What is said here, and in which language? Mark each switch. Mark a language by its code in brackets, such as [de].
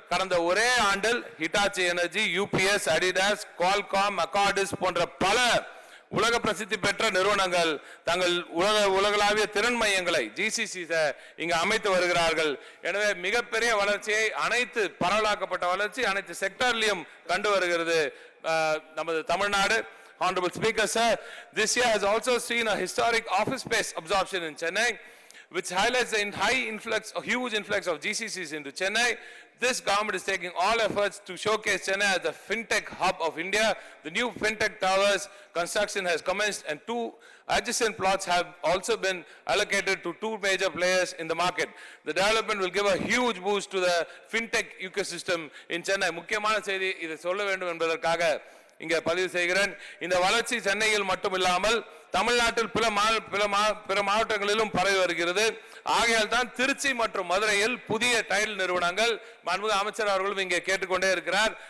[ta] கடந்த ஒரே ஆண்டில் Hitachi energy, UPS, Adidas, Qualcomm, அக்கார்டிஸ் போன்ற பல உலக பிரசித்தி பெற்ற நிறுவனங்கள் தங்கள் உலகளாவிய திறன் மையங்களை ஜிசிசி இங்கு அமைத்து வருகிறார்கள். எனவே மிகப்பெரிய வளர்ச்சியை, அனைத்து பரவலாக்கப்பட்ட வளர்ச்சி அனைத்து செக்டர்லயும் கண்டு வருகிறது நமது Tamil Nadu. [en] Honorable Speaker, sir, this year has also seen a historic office space absorption in Chennai, which highlights the huge influx of GCCs into Chennai. This government is taking all efforts to showcase Chennai as the fintech hub of India. The new fintech towers construction has commenced and 2 adjacent plots have also been allocated to 2 major players in the market. The development will give a huge boost to the fintech ecosystem in Chennai. [ta] முக்கியமான செய்தி இதை சொல்ல வேண்டும் என்பதற்காக இங்கே பதிவு செய்கிறேன். இந்த வளர்ச்சி சென்னையில் மட்டுமில்லாமல் தமிழ்நாட்டில் பிற மாவட்டங்களிலும் பரவி வருகிறது. ஆகையால் தான் திருச்சி மற்றும் மதுரையில் புதிய டைடல் நிறுவனங்கள் மாண்புமிகு அமைச்சர் அவர்களும் இங்கே கேட்டுக்கொண்டே இருக்கிறார்.